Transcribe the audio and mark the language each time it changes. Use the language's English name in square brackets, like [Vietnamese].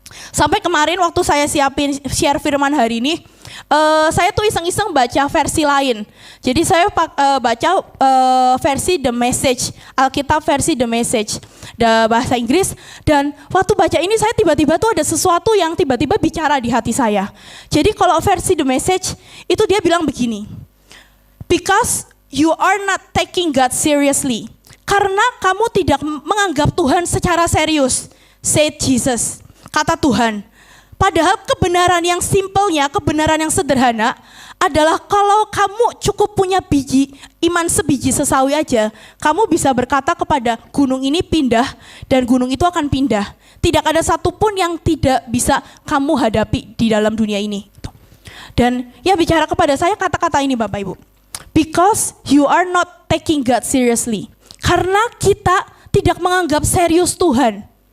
[Indonesian] Sampai kemarin waktu saya share firman hari ini, saya tuh iseng-iseng baca versi lain. Jadi saya baca versi The Message, Alkitab versi The Message, bahasa Inggris. Dan waktu baca ini saya tiba-tiba tuh ada sesuatu yang tiba-tiba bicara di hati saya. Jadi kalau versi The Message itu dia bilang begini. [English] Because you are not taking God seriously. [Indonesian] Karena kamu tidak menganggap Tuhan secara serius, [English] said Jesus. [Indonesian] Kata Tuhan. Padahal kebenaran yang simpelnya, kebenaran yang sederhana adalah kalau kamu cukup punya iman sebiji sesawi aja, kamu bisa berkata kepada gunung ini pindah dan gunung itu akan pindah. Tidak ada satupun yang tidak bisa kamu hadapi di dalam dunia ini. Dan ya bicara kepada saya kata-kata ini Bapak Ibu. [English] Because you are not taking God seriously. [Indonesian] Karena kita tidak menganggap serius Tuhan.